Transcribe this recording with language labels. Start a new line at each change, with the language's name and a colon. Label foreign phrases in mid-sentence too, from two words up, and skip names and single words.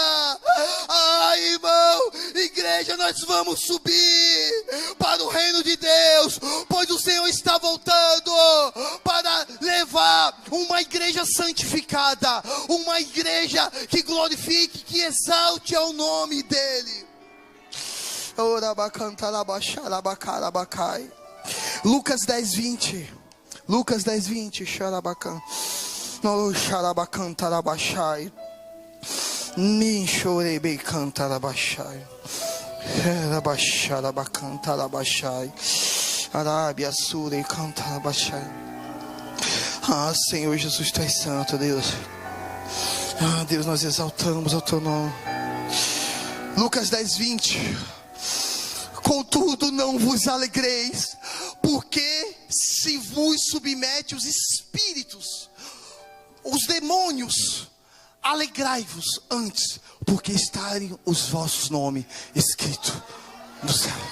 Portuguese: Ai, irmão, igreja, nós vamos subir para o reino de Deus, pois o Senhor está voltando para levar uma igreja santificada, uma igreja que glorifique, que exalte ao nome dele. Lucas 10:20. Lucas 10:20. Xarabacan. No xarabacan tarabachai. Nin chorebe cantarabachai. Xarabaxarabacan tarabachai. Arábia sure cantarabachai. Ah, Senhor Jesus, tu és santo, Deus. Ah, Deus, nós exaltamos o teu nome. Lucas 10:20. Contudo, não vos alegreis, porque se vos submete os espíritos, os demônios, alegrai-vos antes, porque estarem os vossos nomes escritos no céu.